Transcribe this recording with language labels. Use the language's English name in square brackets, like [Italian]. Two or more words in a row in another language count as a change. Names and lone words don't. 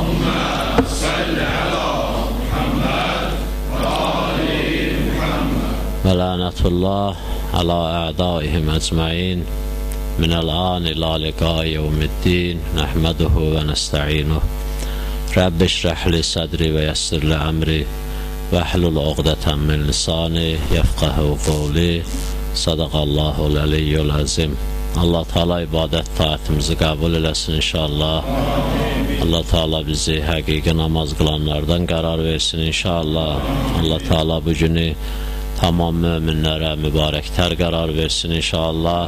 [Arabic] ولعنة الله على أعدائهم أجمعين. من الآن إلى لقاء يوم الدين. نحمده ونستعينه. رب اشرح لي صدري ويسر لي أمري واحلل عقدة من لساني يفقهوا قولي. صدق الله العلي العظيم. [Azerbaijani] Allah Teala ibadət taatimizi qəbul eləsin inşallah. Allah Teala bizi həqiqi namaz qılanlardan qərar versin inşallah. Allah Teala bu günü tamam möminlərə mübarəklər qərar versin inşallah.